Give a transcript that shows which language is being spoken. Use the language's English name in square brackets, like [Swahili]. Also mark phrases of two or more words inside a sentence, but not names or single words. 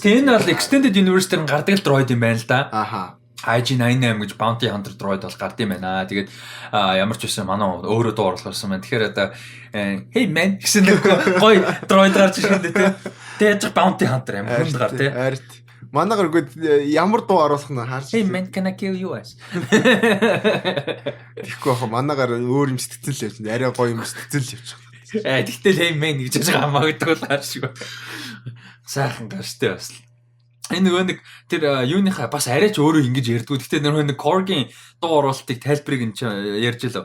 [Mongolian] Тэгээ энэ бол [English] Extended Universe [Mongolian] дээр гардаг л droid юм байна л да. IG-98 гэж [English] Bounty Hunter droid [Mongolian] бол гард юм байна. Тэгээд ямар ч байсан манай өөрөө дуу оруулсан байна. Тэгэхээр одоо [English] hey man [Mongolian] гэсэн нэг гоё droid гарч ирэхэд тий. Тэгээд [English] Bounty Hunter [Mongolian] юм хүнд гар тий. Арт. Манайгаар үгүй ямар дуу оруулах нь харж. [English] Hey man can I kill you as. [Mongolian] Тэгэхгүй баха манайгаар өөр юм сэтгцэн л явж. Арай гоё юм сэтгцэн л явж. Тэгтэл [English] hey man [Mongolian] гэж хамаагдаг бол харшгүй. Сайхан гарчтай бас. Энэ нөгөө нэг тэр юуныхаа бас арайч өөрөө ингэж ярьдгүй. Гэхдээ нөгөө нэг Korg-ийн дуу оруулалтыг тайлбарыг энэ ярьж лөө.